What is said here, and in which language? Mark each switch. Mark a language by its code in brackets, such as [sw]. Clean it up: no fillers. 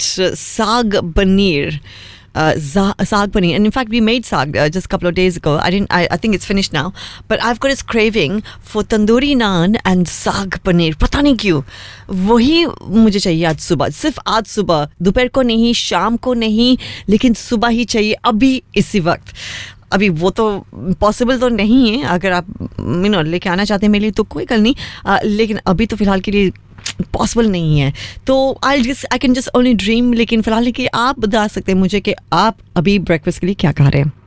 [hi] साग paneer. [en] Saag paneer. And in fact, we made saag just a couple of days ago. I think it's finished now. But I've got this craving for tandoori naan and saag paneer. [hi] पता नहीं क्यों. वोही मुझे चाहिए आज सुबह. सिर्फ़ आज सुबह. दुपैर को नहीं, शाम को नहीं. लेकिन सुबह ही चाहिए अभी इसी वक़्त. अभी वो तो possible तो नहीं है. अगर आप, [en] you know, [hi] लेके आना चाहते है मेरे लिए, तो कोई गल नहीं. Lekin abhi to filhal ke liye possible नहीं है तो [en] I can just only dream [hi] लेकिन फिलहाल कि आप बता सकते हैं मुझे कि आप अभी ब्रेकफास्ट के लिए क्या खा रहे हैं.